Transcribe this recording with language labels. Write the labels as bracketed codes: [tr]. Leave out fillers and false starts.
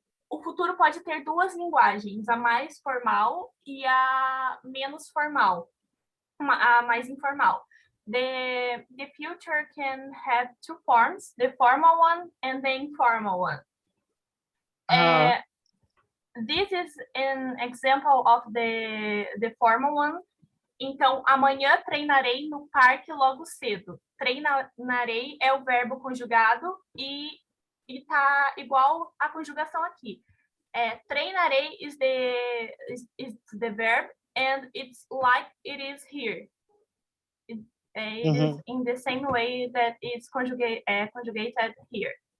[pt] O futuro pode ter duas linguagens, a mais formal e a menos formal, a mais informal. [en] The future can have two forms, the formal one and the informal one. This is an example of the formal one. [pt] Então, amanhã treinarei no parque logo cedo. Treinarei é o verbo conjugado e tá igual a conjugação aqui. [en] Treinarei is the verb and it's like it is here. It is in the same way that it's conjugated here.